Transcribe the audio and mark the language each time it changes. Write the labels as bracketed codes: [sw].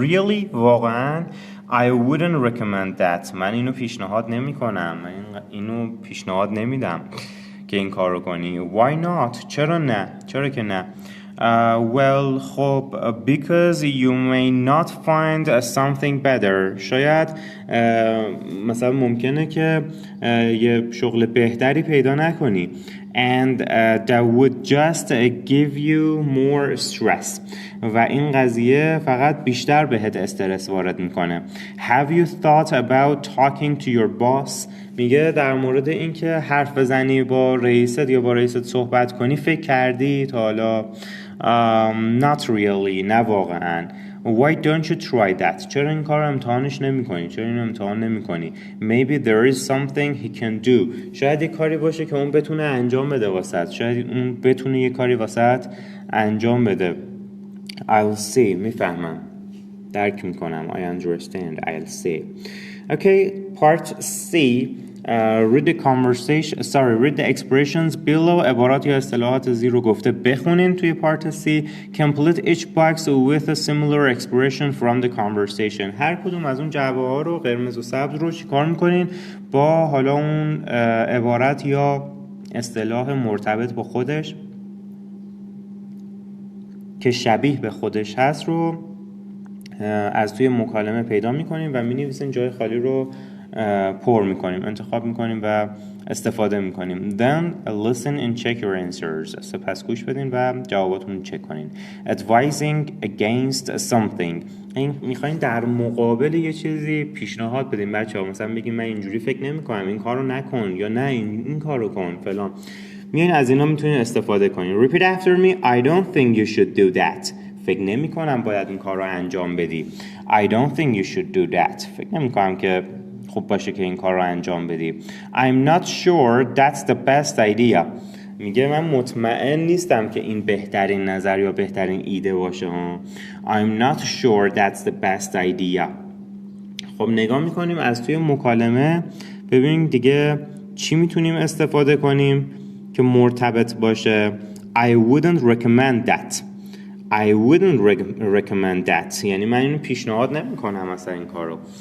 [en] Really؟ [fa] واقعا [en] I wouldn't recommend that. [fa] من اینو پیشنهاد نمی کنم. من اینو پیشنهاد نمیدم که این کار رو کنی. [en] Why not؟ [fa] چرا نه؟ چرا که نه؟ [en] Well [fa] خب [en] because you may not find something better. [fa] شاید مثلا ممکنه که یه شغل بهتری پیدا نکنی. [en] And that would just give you more stress. [fa] و این قضیه فقط بیشتر بهت استرس وارد میکنه. [en] Have you thought about talking to your boss؟ [fa] میگه در مورد اینکه حرف بزنی با رئیست یا با رئیست صحبت کنی فکر کردی تا حالا؟ [en] Not really. [fa] نه واقعا. [en] Why don't you try that؟ [fa] چرا این کار رو امتحانش نمی کنی؟ [en] چرا این امتحان نمی کنی؟ Maybe there is something he can do. [fa] شاید یه کاری باشه که اون بتونه انجام بده واسط. شاید اون بتونه یه کاری واسط انجام بده. [en] I'll see. [fa] میفهمم. درک میکنم. [en] I understand. I'll see. Okay, part C. Read the conversation. Read the expressions below. [fa] عبارات یا اطلاعات زیر رو گفته بخونین توی part C. [en] Complete each box with a similar expression from the conversation. [fa] هر کدوم از اون جعبه ها رو قرمز و سبز رو چیکار میکنین؟ با حالا اون عبارت یا اصطلاح مرتبط با خودش که شبیه به خودش هست رو از توی مکالمه پیدا میکنیم و مینویسیم. جای خالی رو پر میکنیم، انتخاب میکنیم و استفاده میکنیم. [en] Then listen and check your answers. [fa] سپس گوش بدین و جواباتون رو چک کنین. [en] Advising against something. [fa] این میخواین در مقابل یه چیزی پیشنهاد بدین بچه‌ها. مثلا بگین من اینجوری فکر نمیکنم، این کارو نکن، یا نه این کارو کن فلان. میایین از اینا میتونین استفاده کنین. [en] Repeat after me. I don't think you should do that. [fa] فکر نمی کنم باید این کار رو انجام بدی. [en] I don't think you should do that. [fa] فکر نمی کنم که خوب باشه که این کار رو انجام بدی. [en] I'm not sure that's the best idea. [fa] میگه من مطمئن نیستم که این بهترین نظر یا بهترین ایده باشه. [en] I'm not sure that's the best idea. [fa] خب نگاه میکنیم از توی مکالمه ببینیم دیگه چی میتونیم استفاده کنیم که مرتبط باشه. [en] I wouldn't recommend that. I wouldn't recommend that. [fa] یعنی من اینو پیشنهاد نمی کنم مثلا این کارو.